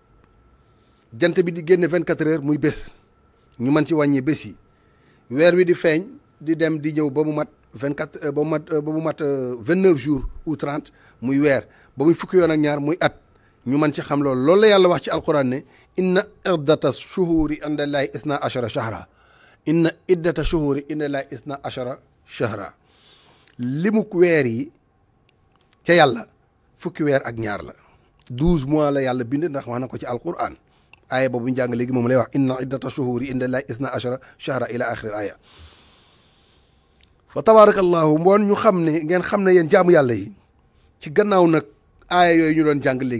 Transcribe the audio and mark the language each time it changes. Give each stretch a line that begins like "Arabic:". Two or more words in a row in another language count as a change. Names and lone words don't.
Wolof: jant bi di génne 24 heures muy bés, ñu mën ci wàññi bés yi weer wi di feeñ di dem di ñëw ba mu mat 24 ba mu mat 29
French: jours ou
Wolof: 30 muy weer ba muy fukki yoon ak ñaar muy at ñu mën ci xam loolu la yàlla wax ci alquran ne
Arabic: إن عدة الشهور عند الله اثنا عشر شهرا إن عدة الشهور عند الله اثنا عشر شهرا
Wolof: limuk weer yi ca yàlla fukki weer ak ñaar la 12 mois la yàlla bind ndax wax na ko ci alquran aaya boobu ñu jàng léegi moom lay wax
Arabic: إن عدة الشهور عند الله اثنا عشر شهرا إلى آخر
Wolof: aaya
Arabic: فتبارك الله
Wolof: mboon ñu xam ne ngeen xam ne yéen jaamu yàlla yi ci gannaaw nag aaya yooyu ñu doon jàng léegi